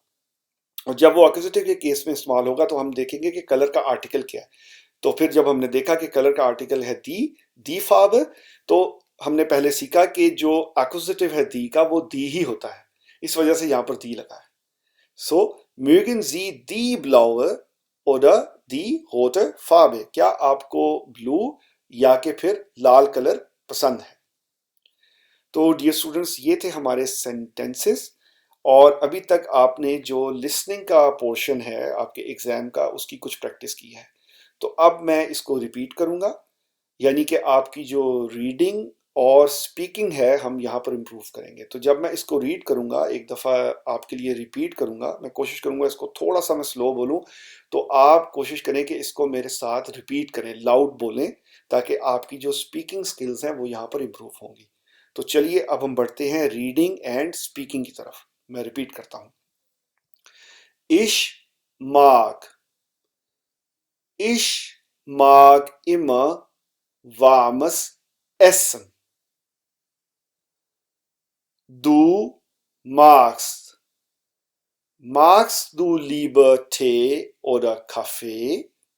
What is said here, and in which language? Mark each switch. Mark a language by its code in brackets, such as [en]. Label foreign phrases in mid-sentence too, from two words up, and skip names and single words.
[hi] और जब वो एक्यूजेटिव के केस में इस्तेमाल होगा तो हम देखेंगे कि कलर का आर्टिकल क्या है। तो फिर जब हमने देखा कि कलर का आर्टिकल है [de] die Farbe, [hi] तो हमने पहले सीखा कि जो एक्यूजेटिव है दी का, वो दी ही होता है, इस वजह से यहां पर दी लगा है। [de] सो mögen Sie die blaue oder die rote Farbe? [hi] क्या आपको ब्लू या के फिर लाल कलर पसंद है? तो [en] dear students, [hi] ये थे हमारे सेंटेंसेस। और अभी तक आपने जो लिसनिंग का पोर्शन है आपके एग्जाम का, उसकी कुछ प्रैक्टिस की है। तो अब मैं इसको रिपीट करूंगा, यानी कि आपकी जो रीडिंग और स्पीकिंग है हम यहाँ पर इम्प्रूव करेंगे। तो जब मैं इसको रीड करूंगा, एक दफ़ा आपके लिए रिपीट करूंगा, मैं कोशिश करूंगा इसको थोड़ा सा मैं स्लो बोलूं, तो आप कोशिश करें कि इसको मेरे साथ रिपीट करें, लाउड बोलें, ताकि आपकी जो [en] speaking skills [hi] हैं वो यहाँ पर इम्प्रूव होंगी। तो चलिए अब हम बढ़ते हैं [en] reading and speaking [hi] की तरफ। मैं रिपीट करता हूं। [de] Ich mag. Ich mag immer warmes Essen. Du magst. Magst du lieber Tee oder Kaffee?